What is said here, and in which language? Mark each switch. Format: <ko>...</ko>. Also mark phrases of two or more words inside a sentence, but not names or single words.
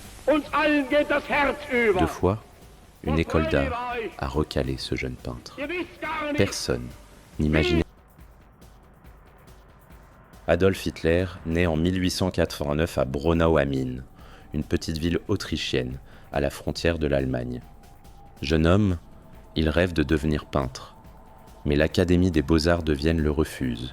<de>Uns allen geht das Herz über.</de> <fr>2 fois, une école d'art a recalé ce jeune peintre.</fr> <de>Ihr wisst gar nicht,</de> <fr>Personne n'imaginait. Adolf Hitler naît en 1889 à Braunau am Inn, une petite ville autrichienne à la frontière de l'Allemagne. Jeune homme, il rêve de devenir peintre. Mais l'Académie des Beaux-Arts de Vienne le refuse.</fr>